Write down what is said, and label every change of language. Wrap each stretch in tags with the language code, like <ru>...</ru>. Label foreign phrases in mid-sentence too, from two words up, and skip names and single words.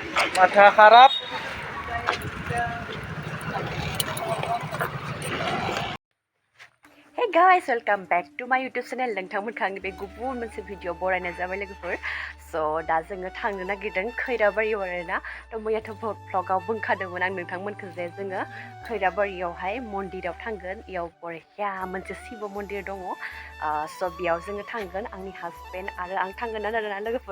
<en>Mata harap. Hey guys, welcome back to my YouTube channel.</en> <brx>नोंथांमोन खांनि बे गुबुन मोनसे भिडिअ बरायनाय जाबाय लोगोफोर। So दा जोङो थांनो नागिरदों खैराबारियाव आरोना। मैयाथ' vlogआव बुंखादोंमोन आं नोंथांमोनखौ जे जोङो खैराबारियावहाय मन्दिराव थांगोन। इयाव बरिया मोनसे शिव मन्दिर दङ। So बेयाव जोङो थांगोन आंनि हासबेन्ड आरो आं थांगोन आरोना लोगोफोर।</brx>